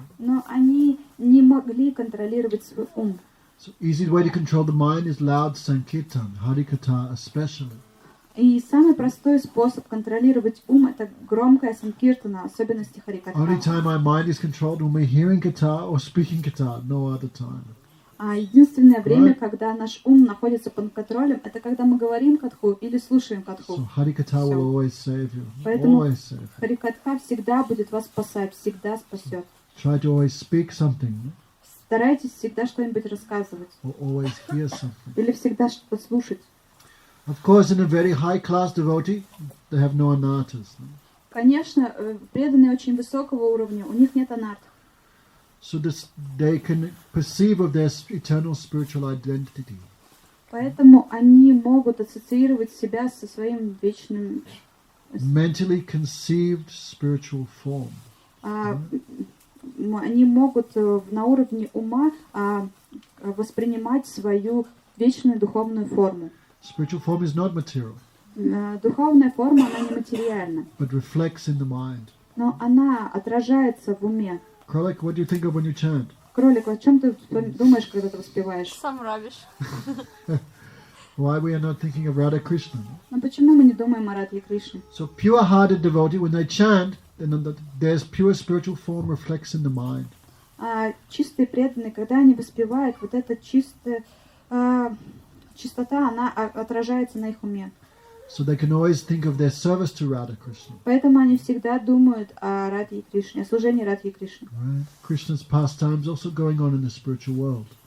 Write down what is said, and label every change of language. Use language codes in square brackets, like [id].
[ru] Но они не могли контролировать свой ум. [en] So easy way to control the mind is loud sankirtan, Harikatha especially. [ru] И самый простой способ контролировать ум — это громкая санкиртана, особенности харикатха. [en] Only time our mind is controlled when we're hearing katha or speaking katha, no other time. [ru] А единственное время, когда наш ум находится под контролем, это когда мы говорим катху или слушаем катху. [en] So Harikatha will always save you. [ru] Поэтому [en] Always save you. [ru] харикатха всегда будет вас спасать, всегда спасет. [en] Try to always speak something [ru] Старайтесь всегда что-нибудь рассказывать [en] or always hear something. [ru] или всегда что-то слушать. [en] Of course, in a very high class devotee, they have no anartas. [ru] Конечно, преданные очень высокого уровня, у них нет анарт. [en] So they can perceive of their eternal spiritual identity. [ru] Поэтому они могут ассоциировать себя со своим вечным, [en] Mentally conceived spiritual form. [ru] они могут на уровне ума воспринимать свою вечную духовную форму. [en] Spiritual form is not material, [ru] Духовная форма, она не материальна, [en] but reflects in the mind. [ru] но она отражается в уме. [en] Kralik, what do you think of when you chant? [ru] Кролик, о чем ты думаешь, когда ты воспеваешь? Сам рабишь. [en] Why we are not thinking of Radha Krishna? [ru] Но почему мы не думаем о Радхе Кришне? [en] So pure-hearted devotee, when they chant, then their pure spiritual form reflects in the mind. [ru] Чистые преданные, когда они воспевают, вот эта чистота, она отражается на их уме. [en] So they can always think of their service to Radha Krishna. [ru] Поэтому они всегда думают о Радхе Кришне, о служении Радхе Кришне. [en] Right? Krishna's pastimes also going on in the spiritual world.